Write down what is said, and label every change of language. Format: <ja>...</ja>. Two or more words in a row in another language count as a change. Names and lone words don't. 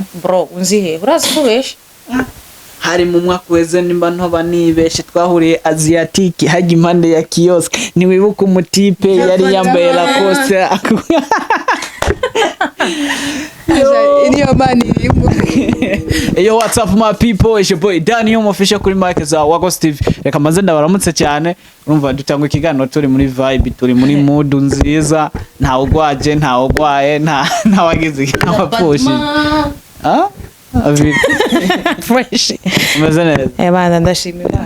<rn>bro unzihe urazi kubesha hari mu mwaka weze nimba ntoba nibeshe twahuriye Asiatique haje impande ya kiosk niwibuka umutipe yari yambaye Lacoste iniyo mani irimo</rn> <en>Yo what's up my people, it's your boy Danny official</en> <rn>kuri mic za</rn> <en>Wagos TV.</en> <rn>Reka maze ndabaramutse cyane urumva dutangwa ikiganiro turi muri vibe turi muri mood nziza nta ugwaje nta ugwaye nta wagize amapushi fresh umeze neza bana ndashimira</rn>